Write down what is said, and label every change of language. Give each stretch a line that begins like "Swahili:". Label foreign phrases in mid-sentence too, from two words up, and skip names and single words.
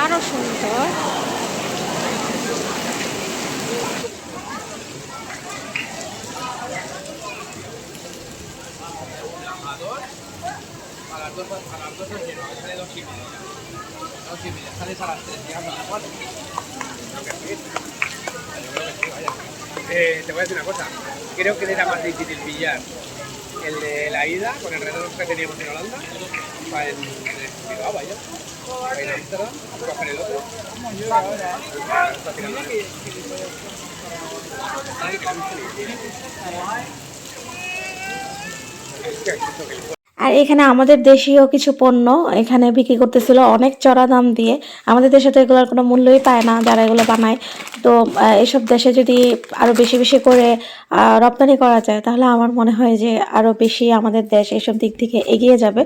Bangla: সুন্দর।
Spanish: Te voy a decir una cosa, creo que era más difícil pillar el de la ida con el retorno que teníamos en Holanda, para en Bilbao, vaya, en Amsterdam, coger el otro. Está tirando. Ay, que la viste.
Bangla: আর এখানে আমাদের দেশীয় কিছু পণ্য এখানে বিক্রি করতেছিল অনেক চড়া দাম দিয়ে। আমাদের দেশে তো এগুলোর কোনো মূল্যই পায় না যারা এগুলো বানায়। তো এসব দেশে যদি আরও বেশি বেশি করে রপ্তানি করা যায় তাহলে আমার মনে হয় যে আরও বেশি আমাদের দেশ এসব দিক থেকে এগিয়ে যাবে।